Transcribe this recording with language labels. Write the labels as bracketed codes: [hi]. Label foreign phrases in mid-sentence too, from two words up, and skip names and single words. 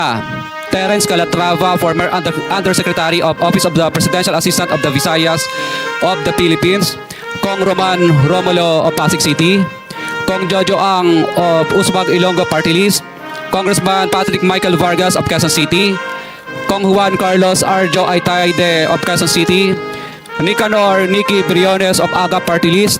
[en] Terence Calatrava, former Undersecretary of Office of the Presidential Assistant of the Visayas of the Philippines. Kong Roman Romulo of Pasig City. Kong Jojo Ang of Usbag Ilonggo Party List. Congressman Patrick Michael Vargas of Quezon City. Kong Juan Carlos Arjo Aitayde of Quezon City. Nicanor Nicky Briones of AGA Party List.